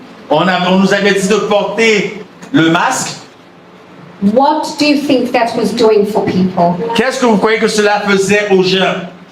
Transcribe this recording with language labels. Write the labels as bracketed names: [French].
[French] On nous avait dit de porter le masque. [English] What do you think that was doing for people? [French] Qu'est-ce que vous croyez que cela faisait aux gens?